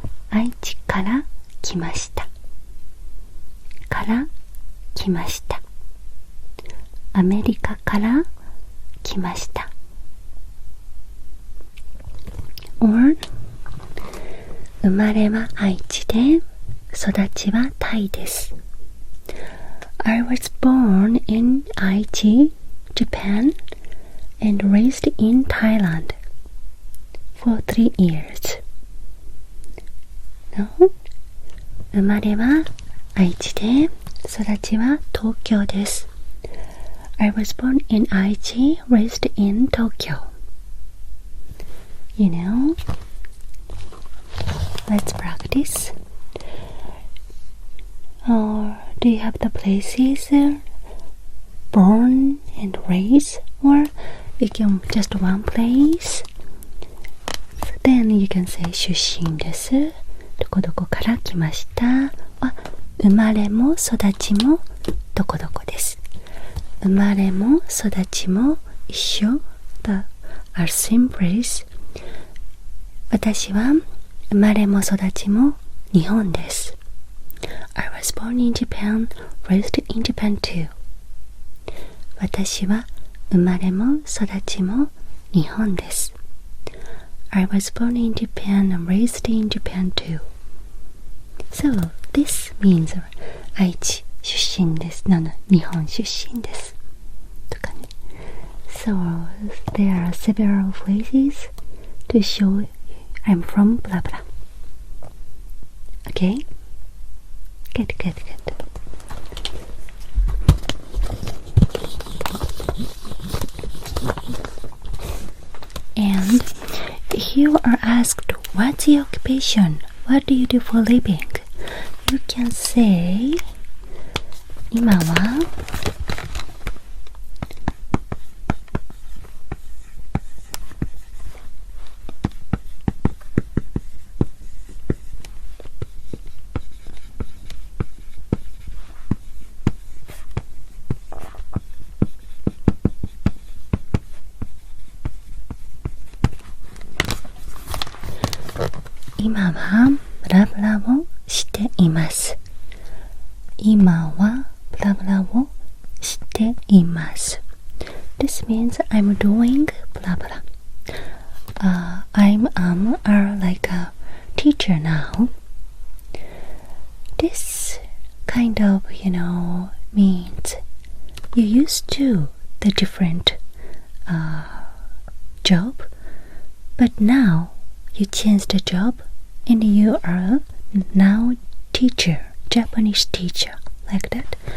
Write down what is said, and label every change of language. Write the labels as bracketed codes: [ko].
[ja] 愛知から来ました。から来ました。アメリカから来ました。 [en] or [ja] 生まれは愛知で育ちはタイです。 [en] I was born in Aichi, Japan, and raised in Thailand for 3 years. No? [ja] 生まれは愛知で育ちは東京です。 [en] I was born in Aichi, raised in Tokyo. You know? Let's practice. Or do you have the places born and raised? Or you can just one place? Then you can say [ja] 出身です。どこどこから来ました。生まれも育ちもどこどこです。生まれも育ちも一緒。 [en] The are same place. [ja] 私は生まれも育ちも日本です。 [en] I was born in Japan, raised in Japan too. [ja] 私は生まれも育ちも日本です。 [en] I was born in Japan and raised in Japan too. So, this means [ja] 愛知出身です。日本出身です。とかね。 [en] So, there are several phrases to show I'm from blah blah. Okay? Good. And if you are asked, what's your occupation? What do you do for a living? You can say, [ja] 今はブラブラをしています。今はブラブラをしています。 [en] This means I'm doing blah blah. I'm like a teacher now. This kind of, means you used to the different job, but now you changed the job and you are now teacher, Japanese teacher, like that.